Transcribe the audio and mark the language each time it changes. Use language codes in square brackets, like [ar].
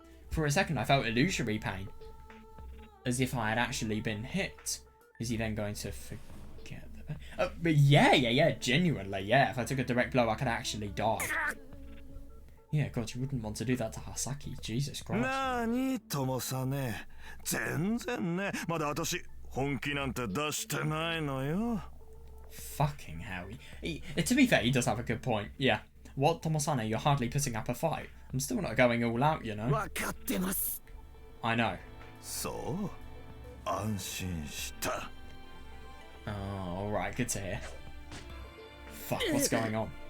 [en] For a second, I felt illusory pain, as if I had actually been hit. Is he then going to forget the pain? But yeah, genuinely, yeah. If I took a direct blow, I could actually die. Yeah, God, you wouldn't want to do that to Hasaki. Jesus Christ. [ja] Nani, Tomosane? 全然ね。まだ私、本気なんて出してないのよ。 [en] Fucking hell. To be fair, he does have a good point. Yeah. What, Tomosane? You're hardly putting up a fight. I'm still not going all out, you know. I know. [ja] So, 安心した。 [en] Oh, alright, good to hear. Fuck, what's going on?